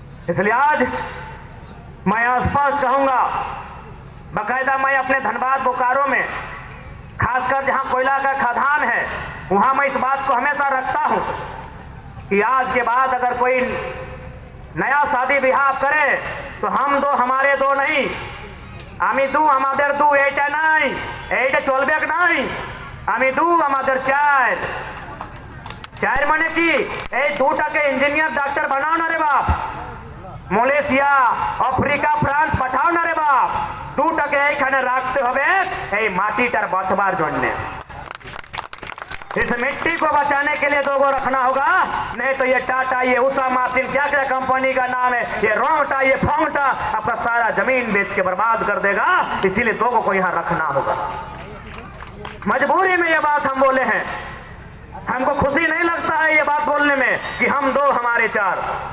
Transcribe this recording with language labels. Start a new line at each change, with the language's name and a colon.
Hindi: इसलिए आज मैं स्पष्ट कहूंगा, बाकायदा मैं अपने धनबाद बोकारो में, खासकर जहां कोयला का खदान है, वहां मैं इस बात को हमेशा रखता हूं कि आज के बाद अगर कोई नया शादी ब्याह करे तो हम दो हमारे दो नहीं,
Bangla: आमी दू हमादेर दू, এইটা নাই, এইটা চলবে নাই, আমি দু আমাদের 4 মানে কি? এই 2টাকে ইঞ্জিনিয়ার ডাক্তার বানাও না রে বাপ, মালয়েশিয়া আফ্রিকা ফ্রান্স পাঠাও না রে বাপ, 2টাকে এইখানে রাখতে হবে এই মাটিটার বাঁচবার জন্য।
Hindi: इस मिट्टी को बचाने के लिए 2 को रखना होगा, नहीं तो ये टाटा, ये उषा मार्टिन, क्या क्या कंपनी का नाम है, ये रोंगटा, ये फोंगटा आपका सारा जमीन बेच के बर्बाद कर देगा। इसीलिए 2 को यहाँ रखना होगा। मजबूरी में ये बात हम बोले हैं, हमको खुशी नहीं लगता है ये बात बोलने में कि हम 2 हमारे 4।